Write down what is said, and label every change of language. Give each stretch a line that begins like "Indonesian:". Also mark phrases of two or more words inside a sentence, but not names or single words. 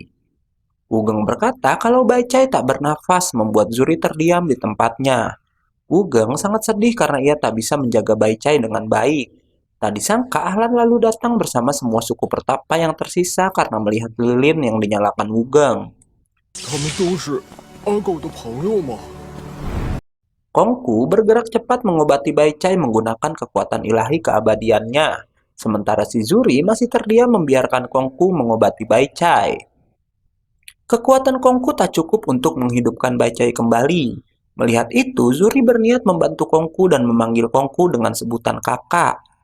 Indonesian: Wugeng berkata kalau Baicai tak bernafas membuat Zuri terdiam di tempatnya. Wugeng sangat sedih karena ia tak bisa menjaga Baicai dengan baik. Tak disangka Ahlan lalu datang bersama semua suku pertapa yang tersisa karena melihat lilin yang dinyalakan Wugeng.
Chinese: 他们都是阿狗的朋友吗？
Indonesian: Kongku bergerak cepat mengobati Baicai menggunakan kekuatan ilahi keabadiannya. Sementara si Zuri masih terdiam membiarkan Kongku mengobati Baicai. Kekuatan Kongku tak cukup untuk menghidupkan Baicai kembali. Melihat itu, Zuri berniat membantu Kongku dan memanggil Kongku dengan sebutan kakak.